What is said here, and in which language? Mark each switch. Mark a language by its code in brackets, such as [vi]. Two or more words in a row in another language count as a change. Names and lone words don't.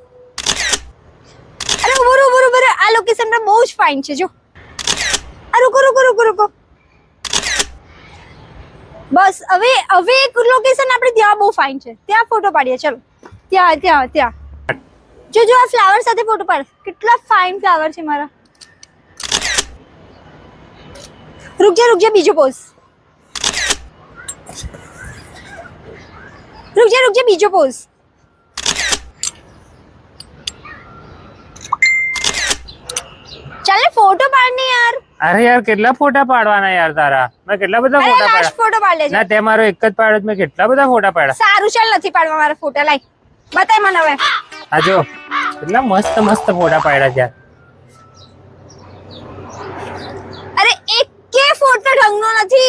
[gu] અરે ઉભો ઉભો આ લોકેશન તો બહુ જ ફાઇન છે જો. આ રૂકો રૂકો રૂકો રૂકો. બસ હવે એક લોકેશન આપણે ત્યાં બહુ ફાઇન છે, ત્યાં ફોટો પાડીએ. ચલો ત્યાં ત્યાં ત્યાં જો આ ફ્લાવર સાથે ફોટો પાડ. કેટલા ફાઇન ફ્લાવર છે મારા. રુક જા બીજો પોઝ. રુક જા બીજો પોઝ. ચલ ફોટો પાડની યાર. અરે યાર કેટલા ફોટા પાડવાના યાર તારા? મેં કેટલા બધા ફોટા પાડ્યા. ફોટો પાડ લેજો. ના તે મારો એક જ પાડ્યો, મેં કેટલા બધા ફોટા પાડ્યા. સારું ચાલ નથી પાડવા મારા ફોટા. લાઈ બતાય મને હવે. આ જો કેટલા મસ્ત મસ્ત ફોટા પાડ્યા છે. અરે એક કે ફોટો ઢંગનો નથી.